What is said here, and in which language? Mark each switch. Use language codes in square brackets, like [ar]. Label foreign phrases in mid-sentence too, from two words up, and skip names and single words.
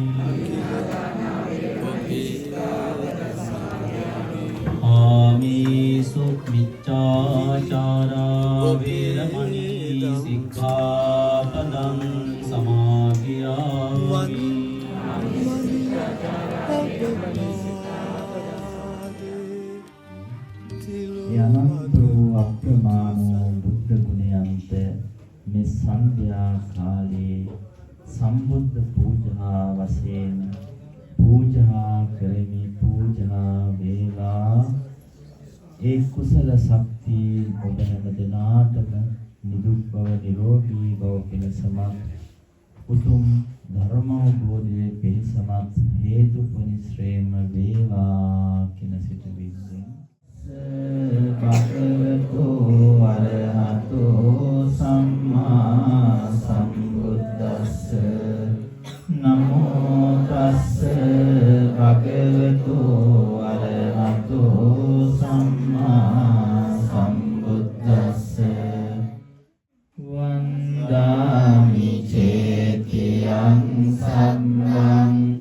[pi] အာမိසු මිච්ඡාචාරා වේරමණී සික්ඛාපදං සමාදියාමි [si] යනන්ත වූ අප්‍රමාණ වූ බුද්ධ ගුණයන්ට මේ සන්ධ්‍යා කාලේ සම්බුද්ධ පූජා වශයෙන් පූජා කරමි පූජා වේවා ඒ කුසල ශක්තිය ඔබ හැම දිනාටම නිදුක් බව නිරෝගී බව පිණසම උතුම් ධර්ම අවබෝධයේ පිණසම හේතු පරිශ්‍රේම වේවා කියන සිතුවිල්ලෙන් [pi] භගවතු වරහතෝ සම්මා සම්බුද්දස්ස නමෝ තස්ස භගවතු වරහතෝ සම්මා සම්බුද්දස්ස වන්දාමි චේතියං සම්මං